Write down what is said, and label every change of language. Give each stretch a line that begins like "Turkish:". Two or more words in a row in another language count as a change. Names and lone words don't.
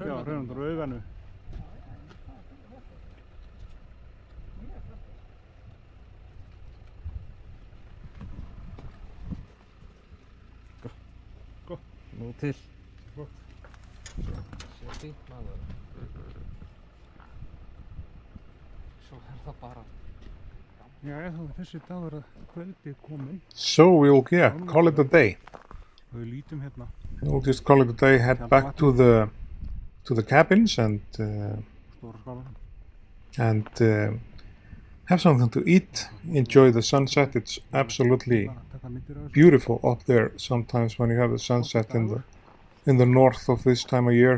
Icelandic: Já, Hraunvatn úr Auganu. Go. Nú til. Flott. Sér fínt maður. Svo það bara. Já, þessi dagur að kvöldi kominn.
English: So we'll, call it a day.
Icelandic: Við lítum hérna.
English: We'll just call it a day, head back to the cabins and have something to eat, enjoy the sunset. It's absolutely beautiful up there sometimes when you have the sunset in the north of this time of year.